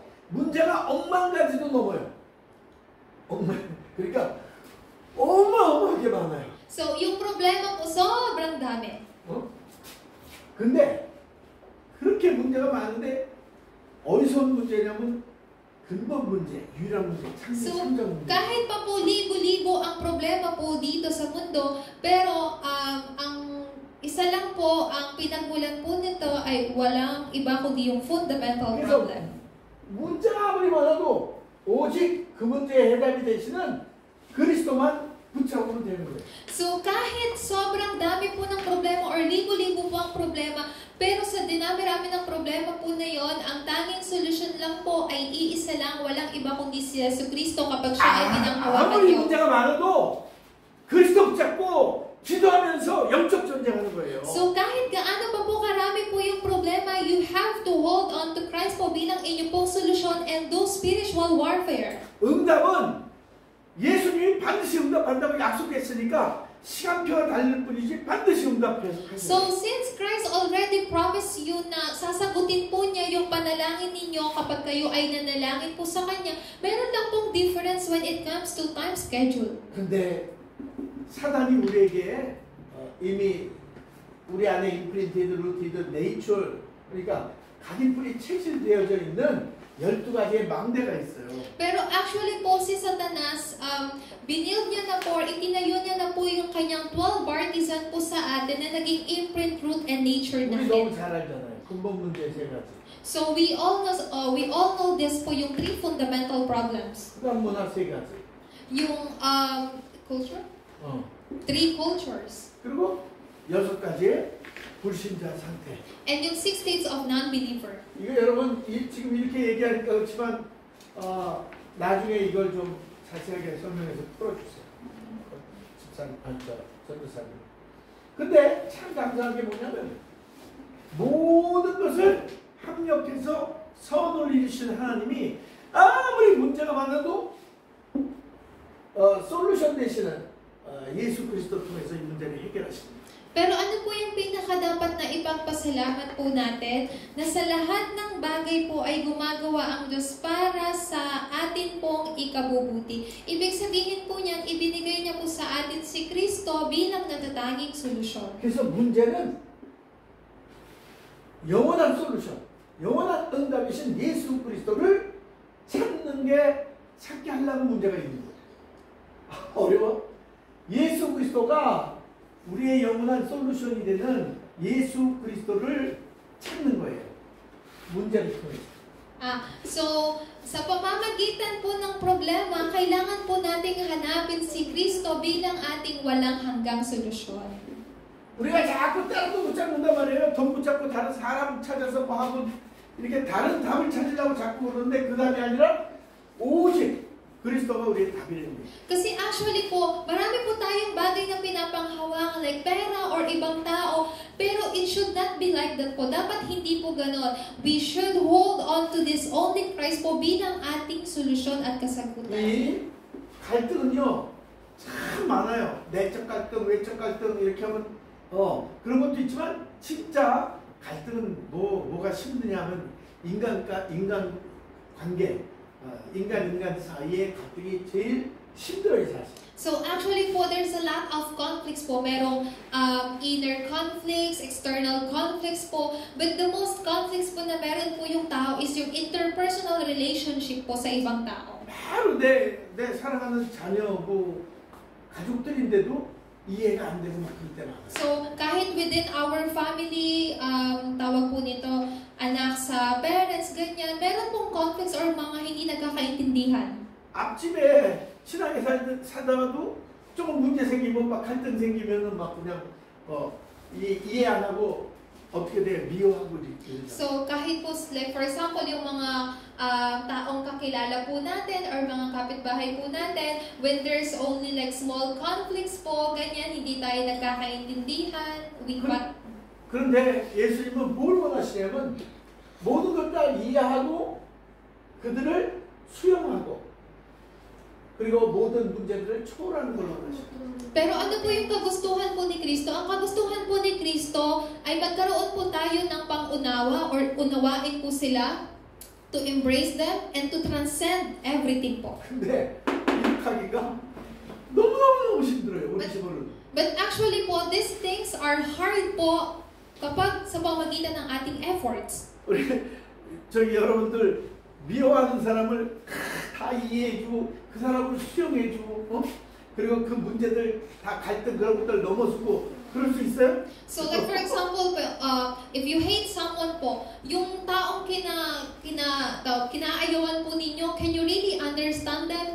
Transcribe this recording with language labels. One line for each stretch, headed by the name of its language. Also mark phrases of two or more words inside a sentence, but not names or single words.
Korean: 문제가 억만 가지도 넘어요. 그러니까 어마어마하게 많아요.
Filipino: So yung problema po, sobrang dami.
Korean: 근데 그렇게 문제가 많은데 어디서 온 문제냐면 근본 문제, 유일한 문제, So, 창조 문제.
Filipino: kahit pa po libo-libo ang problema po dito sa mundo, pero ang isa lang po, ang pinagmulan po nito ay walang iba kundi yung fundamental
Korean: 그래서
Filipino: problem.
Korean: 문제가 아무리 많아도 오직 그 문제의 해답이 되시는 그리스도만 붙잡으면 되는 거예요.
Filipino: So, kahit sobrang dami po ng problema or libo-libo po ang problema, pero sa dinami-rami ng problema po na yon, ang tanging solusyon lang po ay iisa lang, walang iba kundi si Jesucristo kapag siya ay pinanghawakan
Korean: 아무리
Filipino: niyo.
Korean: 문제가 많아도 그리스도 붙잡고 기도하면서 영적 전쟁하는 거예요.
Filipino: So kahit gaano pa po karami po yung problema,
English: you have to hold on to Christ
Filipino: po bilang inyo pong solusyon
English: and do spiritual warfare.
Korean: 응답은 예수님이 반드시 응답한다고 약속했으니까 시간표가 달릴 뿐이지 반드시 응답해서.
English: So since Christ already promised you
Filipino: na sasagutin po niya yung panalangin ninyo kapag kayo ay nanalangin po sa Kanya, meron lang pong
English: difference when it comes to time schedule.
Korean: 근데 사단이 우리에게 이미 우리 안에
English: imprinted, rooted, nature,
Korean: 그러니까 각인뿔이 체질되어져 있는 12가지의 망대가 있어요.
Filipino: Pero actually po si Satanas, binild niya na po, itinayo niya na po yung kanyang 12 partisan po sa atin na naging
English: imprint, root, and nature
Korean: 우리 너무
Filipino: natin.
Korean: 잘 알잖아요. 근본 문제 3가지.
English: So we all know this po yung 3 fundamental problems.
Korean: 그다음 문화 3가지.
English: Yung culture? 3 cultures.
Korean: 그리고 6가지의 불신자 상태.
English: And yung 6 states of non-believer.
Korean: 이거 여러분 지금 이렇게 얘기하니까 그렇지만 나중에 이걸 좀 자세하게 설명해서 풀어주세요. 전도사님. 근데 참 감사한 게 뭐냐면 모든 것을 합력해서 선을 이루신 하나님이 아무리 문제가 많아도 솔루션 되시는 예수 그리스도 통해서 이 문제를 해결하십니다.
Filipino: Pero ano po yung pinakadapat na ipagpasalamat po natin? Na sa lahat ng bagay po ay gumagawa ang Diyos para sa atin pong ikabubuti. Ibig sabihin po niyan, ibinigay niya po sa atin si Kristo bilang natatanging solusyon.
Korean: 그래서 문제는 영원한 솔루션, 영원한 응답이신 예수 그리스도를 찾게 하려는 문제가 있는 거예요. 어려워? 예수 그리스도가 우리의 영원한 솔루션이 되는 예수 그리스도를 찾는 거예요. 문제를 통해서.
Filipino: So, sa pamamagitan po ng problema, kailangan po nating hanapin si Kristo bilang ating walang hanggang solusyon.
Korean: 우리가 자꾸 다른 거 붙잡는단 말이에요. 돈 붙잡고 다른 사람 찾아서 뭐 하고 이렇게 다른 답을 찾으려고 자꾸 그러는데 그 답이 아니라 오직 그리스도가 우리의 답이라는 거예요.
Filipino: Kasi actually po, marami po tayong bagay na pinapanghawakan like pera or ibang tao, pero
English: it should not be like that
Filipino: po. Dapat hindi po ganon.
English: We should hold on to this only Christ
Filipino: po bilang ating solusyon at kasagutan.
Korean: 이 갈등은요 참 많아요. 내적 갈등, 외적 갈등 이렇게 하면 그런 것도 있지만 진짜 갈등은 뭐가 힘드냐면 인간 관계, 인간 사이의 갈등이 제일 힘들어요 사실.
English: So actually po, there's a lot of conflicts po. Merong inner conflicts, external conflicts po. But the most conflicts
Filipino: po na meron po yung tao
English: is yung interpersonal relationship
Filipino: po sa ibang tao.
Korean: 바로 내 사랑하는 자녀, 가족들인데도 이해가 안 되고 막 그럴 때 많아요.
English: So kahit within our family,
Filipino: tawag po nito, anak sa parents, ganyan, meron pong conflicts or mga hindi nagkakaintindihan.
Korean: 앞집에 친하게 살다가도 조금 문제 생기면 막 갈등 생기면은 막 그냥 이해 안 하고 어떻게 돼 미워하고 이렇게.
Filipino: So kahit po
English: like for example
Filipino: yung mga taong kakilala po natin or mga kapitbahay po natin,
English: when there's only like small conflicts
Filipino: po, ganyan, hindi tayo nagkakaintindihan.
Korean: 그런데 예수님은 뭘 원하시냐면 모든 걸 다 이해하고 그들을 수용하고 그리고 모든 문제들을 초월하는 걸로 원하십니다.
Filipino: Pero ano po yung kagustuhan po ni Kristo? Ang kagustuhan po ni Kristo ay magkaroon po tayo ng pangunawa or unawain po sila,
English: to embrace them and to transcend everything po.
Korean: 근데 이렇게 하기가 너무너무 힘들어요. 우리 집으로는.
English: But actually po, these things are hard
Filipino: po kapag sa pamamagitan ng ating
English: efforts.
Korean: 우리 저기 여러분들 미워하는 사람을 다 이해해주고 그 사람을 수용해주고 그리고 그 문제들 다 갈등 그런 것들 넘어서고 그럴 수 있어요?
English: So like for example, if you hate someone po,
Filipino: yung taong kinaayawan po ninyo,
English: can you really understand them?